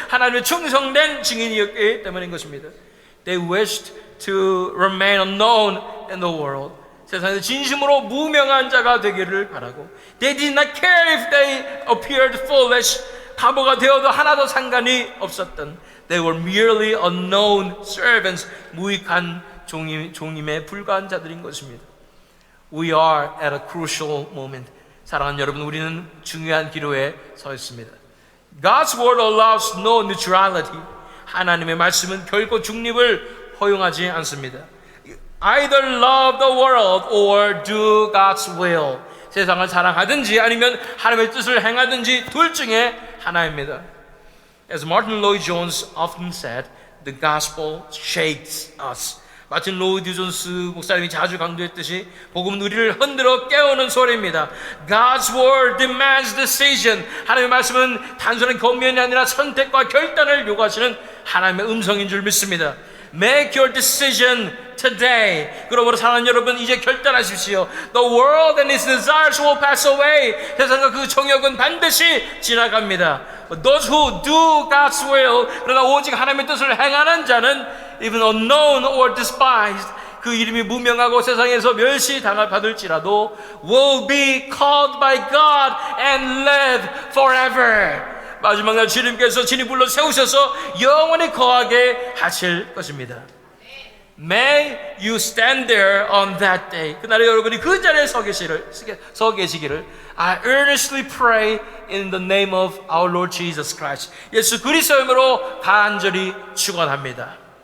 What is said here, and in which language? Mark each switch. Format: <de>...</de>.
<ko>하나님의 충성된 증인이었기 때문인 것입니다.</ko> <en>They wished to remain unknown in the world.</en> <ko>세상에 진심으로 무명한 자가 되기를 바라고</ko> <en>They did not care if they appeared foolish.</en> <ko>바보가 되어도 하나도 상관이 없었던</ko> <en>They were merely unknown servants.</en> <ko>무익한 종임에 불과한 자들인 것입니다.</ko> <en>We are at a crucial moment.</en> <ko>사랑하는 여러분, 우리는 중요한 기로에 서 있습니다.</ko> <en>God's word allows no neutrality.</en> <ko>하나님의 말씀은 결코 중립을 허용하지 않습니다.</ko> <en>Either love the world or do God's will.</en> <ko>세상을 사랑하든지 아니면 하나님의 뜻을 행하든지 둘 중에 하나입니다.</ko> <en>As Martin Lloyd-Jones often said, the gospel shakes us.</en> <ko>마틴 로이드 존스 목사님이 자주 강조했듯이 복음은 우리를 흔들어 깨우는 소리입니다.</ko> <en>God's word demands decision.</en> <ko>하나님의 말씀은 단순한 권면이 아니라 선택과 결단을 요구하시는 하나님의 음성인 줄 믿습니다.</ko> <en>Make your decision today.</en> <ko>그러므로 사랑하는 여러분, 이제 결단하십시오.</ko> <en>The world and its desires will pass away.</en> <ko>세상과 그 정욕은 반드시 지나갑니다.</ko> <en>But those who do God's will,</en> <ko>그러나 오직 하나님의 뜻을 행하는 자는</ko> <en>even unknown or despised,</en> <ko>그 이름이 무명하고 세상에서 멸시당할 받을지라도</ko> <en>will be called by God and live forever.</en> <ko>마지막 날 주님께서 친히 불러 세우셔서 영원히 거하게 하실 것입니다.</ko> <en>May you stand there on that day.</en> <ko>그날에 여러분이 그 자리에 서 계시기를</ko> <en>I earnestly pray in the name of our Lord Jesus Christ.</en> <ko>예수 그리스도의 이름으로 간절히 축원합니다.</ko>